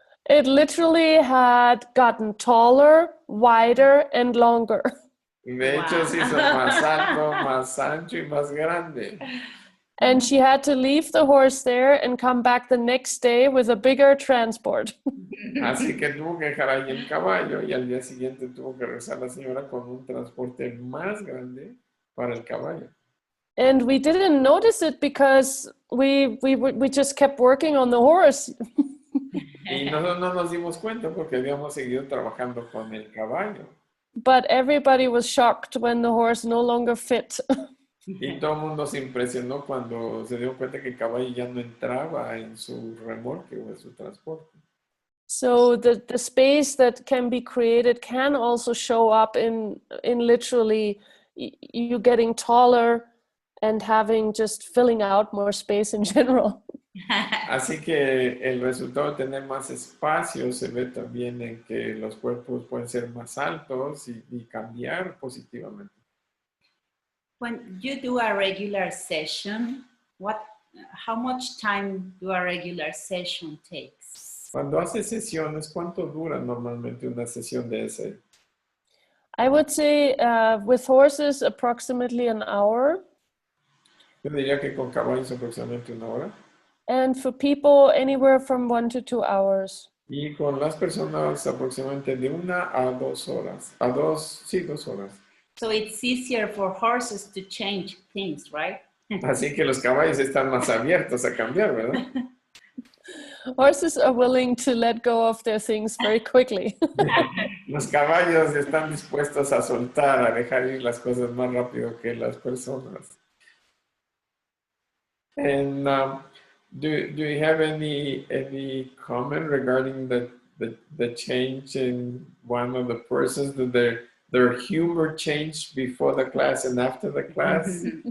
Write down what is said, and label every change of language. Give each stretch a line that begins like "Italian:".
English: It literally had gotten taller, wider, and longer.
Spanish: De hecho, se hizo más alto, más ancho y más grande.
English: And she had to leave the horse there and come back the next day with a bigger transport.
Spanish: Así que tuvo que dejar ahí el caballo y al día siguiente tuvo que regresar la señora con un transporte más grande para el caballo.
English: And we didn't notice it because we just kept working on the horse.
Spanish: Y nosotros no nos dimos cuenta porque habíamos seguido trabajando con el caballo.
English: But everybody was shocked when the horse no longer fit.
Spanish: Y todo el mundo se impresionó cuando se dio cuenta que el caballo ya no entraba en su remolque o en su transporte.
English: So the space that can be created can also show up in literally you getting taller and having just filling out more space in general.
Spanish: Así que el resultado de tener más espacio se ve también en que los cuerpos pueden ser más altos y cambiar positivamente.
English: When you do a regular session, how much time do a regular session takes?
Spanish: Cuando haces sesiones, ¿cuánto dura normalmente una sesión de ese?
English: I would say with horses approximately an hour.
Spanish: Yo diría que con caballos aproximadamente 1 hora.
English: And for people, anywhere from 1 to 2 hours.
Spanish: Y con las personas aproximadamente de 1 a 2 horas. 2 horas.
English: So it's easier for horses to change things, right?
Spanish: Así que los caballos están más abiertos a cambiar, ¿verdad?
English: Horses are willing to let go of their things very quickly.
Spanish: Los caballos están dispuestos a soltar, a dejar ir las cosas más rápido que las personas.
English: And do you have any comment regarding the change in one of the persons? Did their humor changed before the class and after the class?